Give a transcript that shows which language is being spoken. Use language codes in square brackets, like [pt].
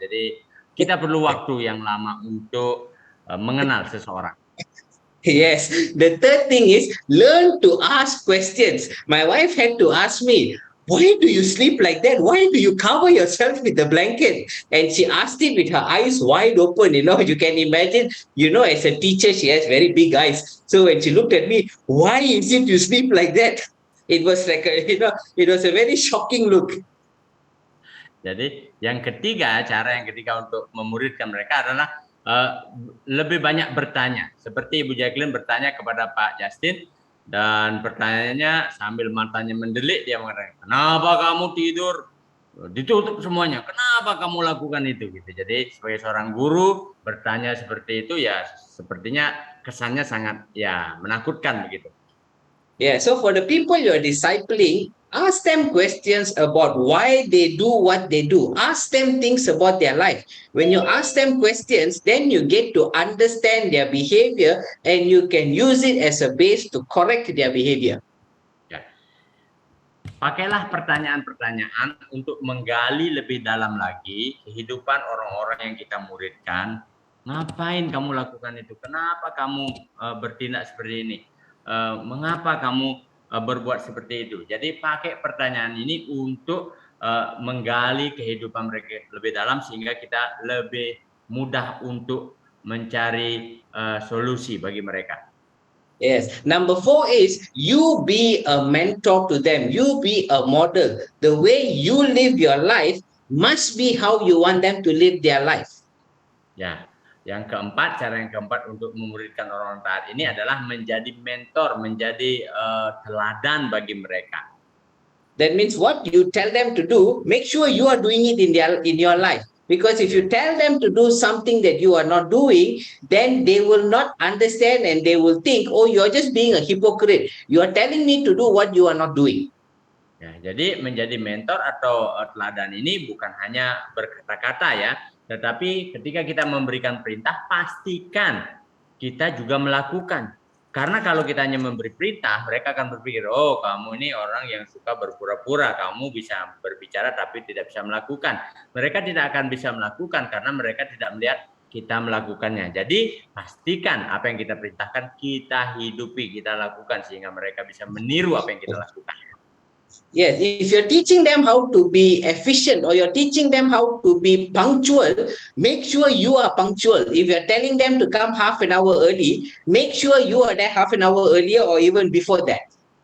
[id] Jadi kita perlu waktu yang lama untuk mengenal seseorang. [en] Yes. The third thing is learn to ask questions. My wife had to ask me, why do you sleep like that? Why do you cover yourself with the blanket? And she asked it with her eyes wide open. You can imagine, as a teacher, she has very big eyes. So when she looked at me, why is it you sleep like that? It was like it was a very shocking look. [id] Jadi cara yang ketiga untuk memuridkan mereka adalah lebih banyak bertanya. Seperti Ibu Jacqueline bertanya kepada Pak Justin, dan pertanyaannya sambil matanya mendelik, dia mengatakan, kenapa kamu tidur ditutup semuanya? Kenapa kamu lakukan itu? Gitu. Jadi sebagai seorang guru bertanya seperti itu, ya sepertinya kesannya sangat menakutkan begitu. [en] Yeah, so for the people you're discipling, ask them questions about why they do what they do. Ask them things about their life. When you ask them questions, then you get to understand their behavior and you can use it as a base to correct their behavior. [id] Ya. Pakailah pertanyaan-pertanyaan untuk menggali lebih dalam lagi kehidupan orang-orang yang kita muridkan. Ngapain kamu lakukan itu? Kenapa kamu bertindak seperti ini? Mengapa kamu berbuat seperti itu? Jadi pakai pertanyaan ini untuk menggali kehidupan mereka lebih dalam sehingga kita lebih mudah untuk mencari solusi bagi mereka. [en] Yes. Number 4 is you be a mentor to them. You be a model. The way you live your life must be how you want them to live their life. [id] Ya. Cara yang keempat untuk memuridkan orang taat ini adalah menjadi mentor, menjadi teladan bagi mereka. [en] That means what you tell them to do, make sure you are doing it in your life. Because if you tell them to do something that you are not doing, then they will not understand and they will think, oh, you're just being a hypocrite. You are telling me to do what you are not doing. [id] Ya, jadi menjadi mentor atau teladan ini bukan hanya berkata-kata ya, tetapi ketika kita memberikan perintah, pastikan kita juga melakukan. Karena kalau kita hanya memberi perintah, mereka akan berpikir, oh kamu ini orang yang suka berpura-pura, kamu bisa berbicara tapi tidak bisa melakukan. Mereka tidak akan bisa melakukan karena mereka tidak melihat kita melakukannya. Jadi pastikan apa yang kita perintahkan, kita hidupi, kita lakukan sehingga mereka bisa meniru apa yang kita lakukan. [en] Yes, if you're teaching them how to be efficient or you're teaching them how to be punctual, make sure you are punctual. If you're telling them to come half an hour early, make sure you are there half an hour earlier or even before that.